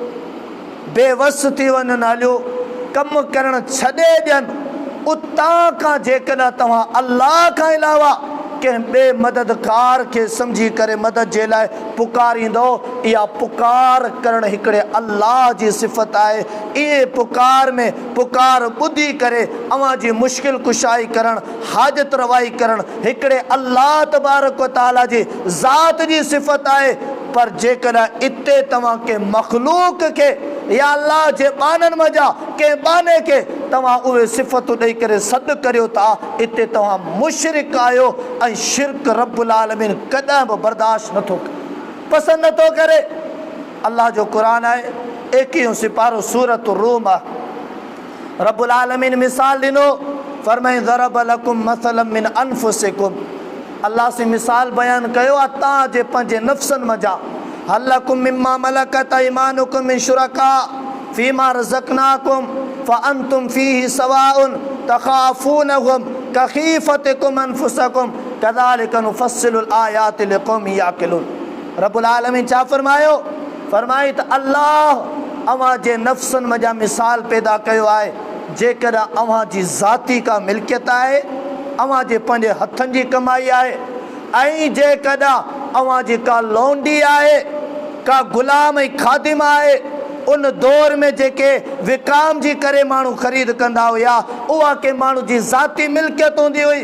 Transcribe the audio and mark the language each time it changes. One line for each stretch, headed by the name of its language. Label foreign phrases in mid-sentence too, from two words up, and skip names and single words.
Sindhi: बेवस थी वञनि हलियो, कमु करणु छॾे ॾियनि, उतां खां जेकॾहिं तव्हां अल्लाह खां अलावा कंहिं ॿिए मददगार खे सम्झी करे मदद जे लाइ पुकारींदो, इहा पुकार करणु हिकिड़े अल्लाह जी सिफ़त आहे। इहे पुकार में पुकार ॿुधी करे अव्हां जी मुश्किल कुशाई करणु, हाजत रवाई करणु हिकिड़े
Arabic: الله تبارك وتعالى
Sindhi: जी ज़ात जी सिफ़त आहे। पर जेकॾहिं इते तव्हां के मख़लूक खे या अल्लाह जे बाननि मज़ा कंहिं बाने खे तव्हां उहे सिफ़तूं ॾेई करे सॾु करियो था, इते तव्हां मुशरिक आहियो ऐं शिरक
Arabic: رب العالمين
Sindhi: कॾहिं बि बर्दाश्त नथो करे, पसंदि नथो करे। अल्लाह जो क़ुरान आहे 21 सिपारो सूरत रूम आहे।
Arabic: رب العالمين
Sindhi: मिसाल ॾिनो, फरमाई
Arabic: ضرب لكم مثلا من أنفسكم.
Sindhi: अल्लाह से मिसाल बयान कयो आहे तव्हां जे पंहिंजे नफ़्सनि मज़ा।
Arabic: هل لكم مما ملكت أيمانكم من شركاء فيما رزقناكم فأنتم فيه سواء تخافونهم كخيفتكم أنفسكم كذلك نفصل الآيات لقوم يعقلون. رب العالمين
Sindhi: छा फरमायो? फरमाई त अल्लाह अवां जे नफ़्सन मजा मिसाल पैदा कयो आहे। जेकॾहिं अवां जी ज़ाती का मिल्कियत आहे, अवां जे पंहिंजे हथनि जी कमाई आहे, ऐं जेकॾहिं अवां जी का लौंडी आहे, का ग़ुलाम ऐं ख़ादिम आहे, उन दौर में जेके विकाम जी करे माण्हू ख़रीद कंदा हुया उहा के माण्हू जी ज़ाती मिल्कियत हूंदी हुई।